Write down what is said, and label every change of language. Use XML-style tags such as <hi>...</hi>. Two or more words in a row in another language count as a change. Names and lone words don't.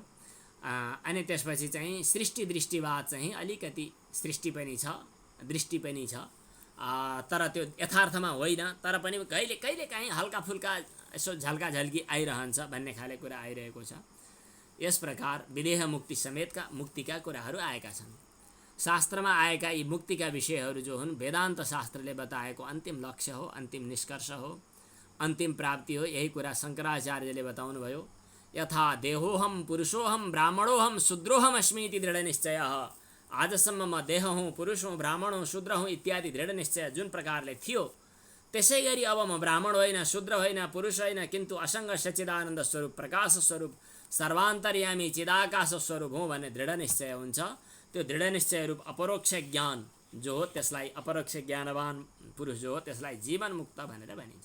<ne>अनि त्यसपछि चाहिँ सृष्टि दृष्टिवाद चाहिँ अलिकति सृष्टि पनि छ दृष्टि पनि छ, तर त्यो यथार्थमा होइन, तर पनि कहिले कहिले काहीँ हल्का फुल्का यसो झल्का झल्की आइरहन्छ भन्ने खाले कुरा आइरहेको छ। यस प्रकार विदेह मुक्ति समेतका मुक्तिका कुराहरू आएका छन्। शास्त्रमा आएका यी मुक्तिका विषयहरू जो हुन् वेदान्त शास्त्रले बताएको अन्तिम लक्ष्य हो, अन्तिम निष्कर्ष हो, अन्तिम प्राप्ति हो। यही कुरा शङ्कराचार्यले बताउनु भयो।</ne> <sa>यथा देहोहम पुरुषोहम ब्राह्मणोहम शूद्रोहम अस्मि इति दृढ निश्चयः।</sa> <ne>आजसम्म म देह हुँ, पुरुष हुँ, ब्राह्मण हुँ, शूद्र हुँ इत्यादि दृढ निश्चय जुन प्रकारले थियो, त्यसै गरी अब म ब्राह्मण होइन, शूद्र होइन, पुरुष होइन, किन्तु असङ्ग सच्चिदानन्द स्वरूप, प्रकाश स्वरूप, सर्वान्तर्यामी चिदाकाश स्वरूप हुँ भन्ने दृढ निश्चय हुन्छ। त्यो दृढ निश्चय रूप अपरोक्ष ज्ञान जो हो त्यसलाई, अपरोक्ष ज्ञानवान पुरुष जो हो त्यसलाई जीवन मुक्त भनेर भनिन्छ।</ne>